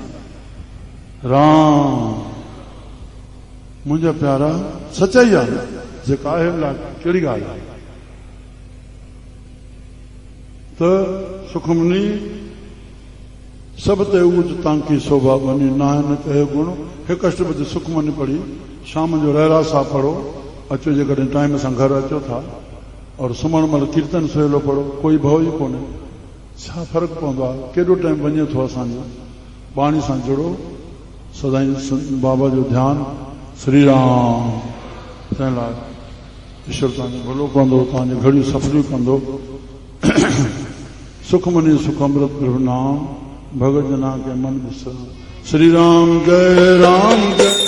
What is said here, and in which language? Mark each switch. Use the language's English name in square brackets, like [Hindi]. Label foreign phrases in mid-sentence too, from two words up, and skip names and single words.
[Sindhi] राम मुंहिंजा प्यारा सचाई आहे जेका आहे कहिड़ी ॻाल्हि आहे त सुखमनी [Punjabi] सब ते ऊंच तांकी शोभा बनी नायन कहे गुण [Sindhi] 1 अष्टपदी सुखमनी पढ़ी शाम जो रहरास सां पढ़ो अचो जेकॾहिं टाइम सां घर अचो था और सुम्हण महिल कीर्तन सवेलो पढ़ो कोई भउ ई कोन्हे छा फ़र्क़ु पवंदो आहे केॾो टाइम वञे थो असांजो बाणी सां जुड़ो सदाई बाबा जो ध्यानु श्री राम तंहिं लाइ ईश्वर तव्हांजो भलो कंदो तव्हांजी घड़ियूं सफलियूं कंदो [Punjabi] सुखमनी सुख अमृत प्रभु नाम भगत जना के मन विसर [Sindhi] श्री राम जय राम जय